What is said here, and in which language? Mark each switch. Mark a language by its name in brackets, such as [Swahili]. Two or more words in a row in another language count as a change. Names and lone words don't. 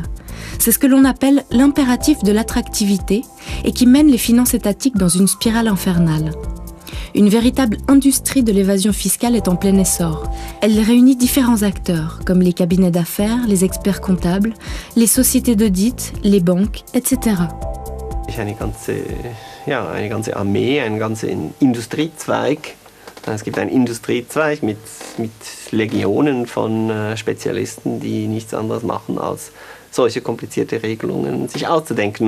[French] C'est ce que l'on appelle l'impératif de l'attractivité et qui mène les finances étatiques dans une spirale infernale. Une véritable industrie de l'évasion fiscale est en plein essor. Elle réunit différents acteurs, comme les cabinets d'affaires, les experts comptables, les sociétés d'audit, les banques, etc. [German] Eine ganze Armee, einen ganzen Industriezweig. Es gibt einen Industriezweig mit Legionen von Spezialisten, die nichts anderes machen, als solche komplizierte Regelungen sich auszudenken.